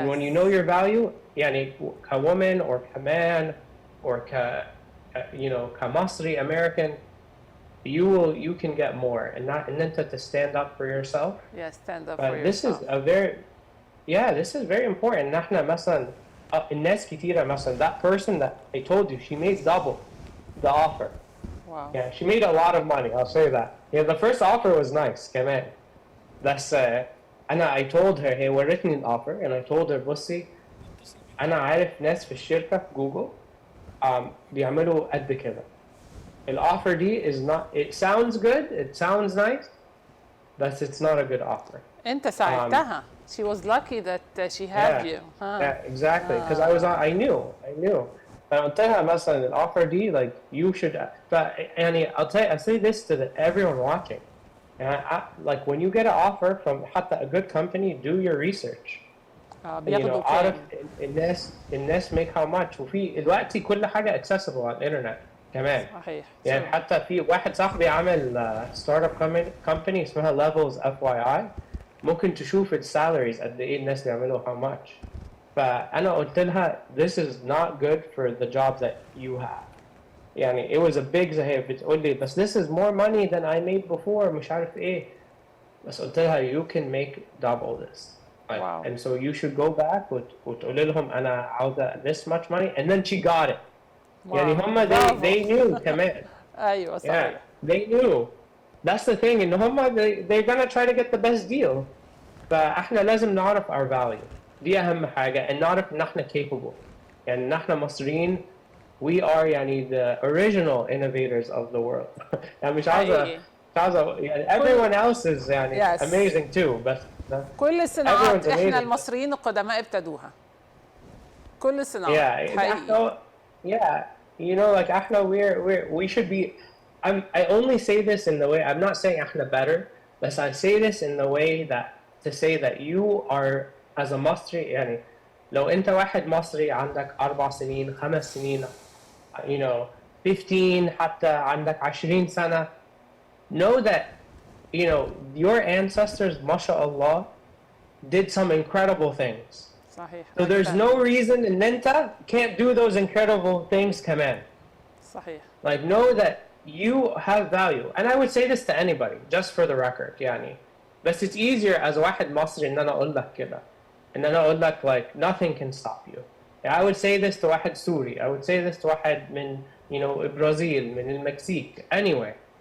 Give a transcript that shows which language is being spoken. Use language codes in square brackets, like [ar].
[en] And when you know your value, يعني كwoman or كman or you know كمصري American, you can get more, and not and then to stand up for yourself. Yeah, stand up but for this yourself. This is very important. [ar] ان احنا مثلا الناس كتيرة مثلا [en] that person that I told you she made double the offer. Wow. Yeah, she made a lot of money, I'll say that. Yeah, the first offer was nice كمان. [ar] بس [en] I told her, hey, [ar] ورتني الoffer, [en] and I told her, [ar] بصي أنا عارف ناس في الشركة في جوجل بيعملوا قد كده. الoffer دي [en] is not, it sounds good, it sounds nice, but it's not a good offer. [ar] أنت ساعدتها. [en] She was lucky that she had you. Yeah, exactly, because I knew. [ar] قلت لها مثلا الoffer دي [en] like you should, يعني I'll say this to everyone watching. Like when you get an offer from حتى a good company, do your research. You know, [ar] عارف الناس [en] make how much, [ar] وفي دلوقتي كل حاجة [en] accessible [ar] على الإنترنت كمان. صحيح. يعني حتى في واحد صاحبي عمل startup company اسمها Levels FYI, ممكن تشوف السالاريز قد إيه الناس بيعملوا [en] how much. [ar] فأنا قلت لها [en] this is not good for the job that you have. يعني it was a big [ar] زي بتقول لي بس [en] this is more money than I made before [ar] مش عارف إيه. [en] بس قلت لها you can make double this. Like, wow. And so you should go back [ar] وتقول لهم أنا عاوزة [en] this much money, and then she got it. Wow. يعني هم they knew كمان. [ar] أيوة صحيح. [en] Yeah, they knew. That's the thing, إن هم they're gonna try to get the best deal. [ar] فإحنا لازم نعرف [en] our value. [ar] دي أهم حاجة، and نعرف إن إحنا capable. [en] يعني [ar] نحن مصريين [en] we are يعني the original innovators of the world. [ar] يعني مش عاوزة يعني [en] everyone else is [ar] يعني amazing too, بس كل الصناعات احنا المصريين القدماء ابتدوها. كل الصناعات حقيقي. [en] Yeah, you know, like احنا we should be. I only say this in the way, I'm not saying احنا better, but I say this in the way that to say that you are as a مصري, [ar] يعني لو انت واحد مصري عندك 4 [en] سنين 5 سنين, you know 15 حتى عندك 20 سنة, know that you know your ancestors, mashallah, did some incredible things. [ar] صحيح. [en] So there's no reason ان انت can't do those incredible things كمان. [ar] صحيح. [en] Like know that you have value, and I would say this to anybody just for the record يعني. [ar] بس [en] it's easier as [ar] واحد مصري ان انا اقول لك كده, ان انا اقول لك [en] like nothing can stop you. I would say this to واحد سوري, I would say this to واحد من you know Brazil, من المكسيك, anywhere.